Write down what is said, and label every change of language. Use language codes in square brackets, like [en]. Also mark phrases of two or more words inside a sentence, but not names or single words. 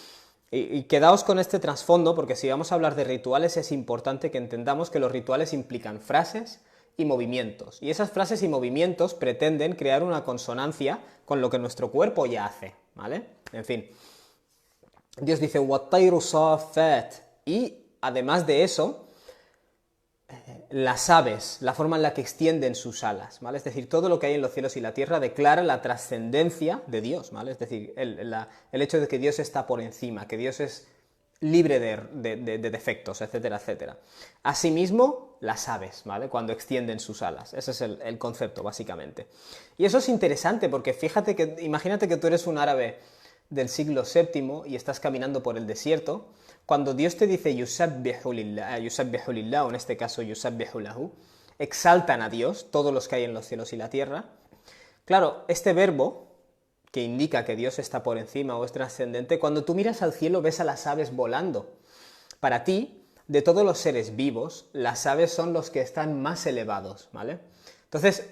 [es] Y quedaos con este trasfondo, porque si vamos a hablar de rituales, es importante que entendamos que los rituales implican frases y movimientos, y esas frases y movimientos pretenden crear una consonancia con lo que nuestro cuerpo ya hace, ¿vale? En fin, Dios dice, [ar] وَالطَّيْرُ صَافَّاتٍ, [es] y además de eso, las aves, la forma en la que extienden sus alas, ¿vale? Es decir, todo lo que hay en los cielos y la tierra declara la trascendencia de Dios, ¿vale? Es decir, el hecho de que Dios está por encima, que Dios es libre de defectos, etcétera, etcétera. Asimismo, las aves, ¿vale? Cuando extienden sus alas. Ese es el concepto, básicamente. Y eso es interesante porque imagínate que tú eres un árabe del siglo VII y estás caminando por el desierto. Cuando Dios te dice [ar] يسبح لله, [es] o en este caso [ar] يسبح له, [es] exaltan a Dios, todos los que hay en los cielos y la tierra. Claro, este verbo, que indica que Dios está por encima o es trascendente, cuando tú miras al cielo ves a las aves volando. Para ti, de todos los seres vivos, las aves son los que están más elevados, ¿vale?